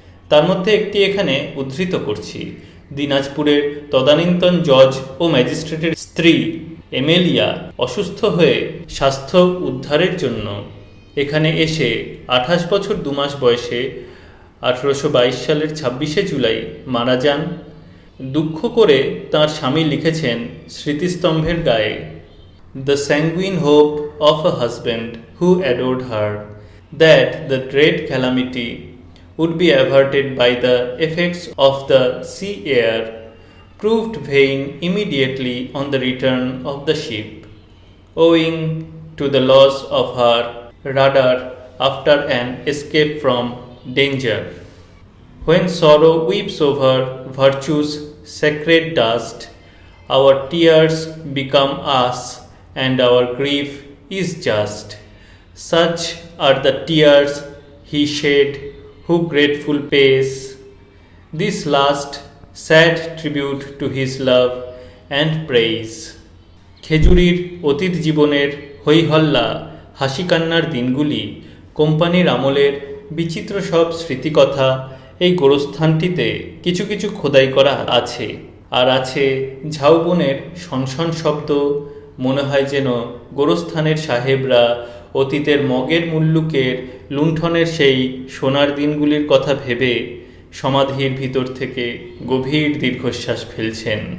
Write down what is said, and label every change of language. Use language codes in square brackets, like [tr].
[bn] তার মধ্যে একটি এখানে উদ্ধৃত করছি। দিনাজপুরের তদানীন্তন জজ ও ম্যাজিস্ট্রেটের স্ত্রী এমেলিয়া অসুস্থ হয়ে স্বাস্থ্য উদ্ধারের জন্য এখানে এসে 28 বছর 2 মাস বয়সে 1822 সালের 26শে জুলাই মারা যান। দুঃখ করে তাঁর স্বামী লিখেছেন স্মৃতিস্তম্ভের গায়ে, [en] "The sanguine hope of a husband who adored her, that the dread calamity would be averted by the effects of the sea air, proved vain immediately on the return of the ship, owing to the loss of her rudder after an escape from danger. When sorrow weeps over virtue's sacred dust, our tears become us, and our grief is just. Such are the tears he shed who grateful pays this last sad tribute to his love and praise." [bn] খেজুরির অতীত জীবনের হইহল্লা হাসি কান্নার দিনগুলি, কোম্পানির আমলের বিচিত্র সব স্মৃতিকথা এই গোরস্থানটিতে কিছু কিছু খোদাই করা আছে। আর আছে ঝাউবনের শনশন শব্দ। মনে হয় যেন গোরস্থানের সাহেবরা অতীতের মগের মুল্লুকের লুণ্ঠনের সেই সোনার দিনগুলির কথা ভেবে সমাধির ভিতর থেকে গভীর দীর্ঘশ্বাস ফেলছেন।